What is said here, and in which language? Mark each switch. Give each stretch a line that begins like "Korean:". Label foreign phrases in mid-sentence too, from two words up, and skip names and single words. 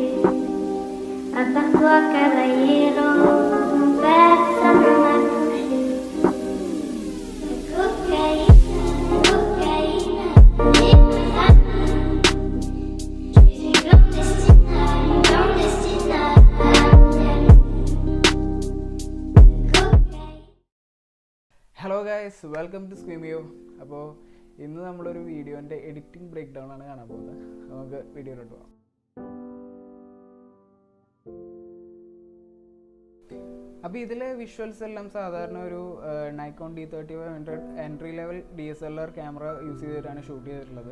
French: À part toi, caballero, personne ne m'a touché. Cocaïne, cocaïne, je suis une clandestine,
English: Hello guys, welcome to Screamio.
Malayalam: അപ്പോൾ ഇന്ന് നമ്മളൊരു വീഡിയോൻ്റെ
English: editing breakdown
Malayalam: ആണ് കാണാൻ പോകുന്നത്. നമുക്ക് വീഡിയോയിലോട്ട് പോകാം. അപ്പോൾ ഇതിലെ വിഷ്വൽസ് എല്ലാം സാധാരണ ഒരു നൈക്കോൺ D3500
English: entry level DSLR camera use
Malayalam: ചെയ്തിട്ടാണ് ഷൂട്ട് ചെയ്തിട്ടുള്ളത്.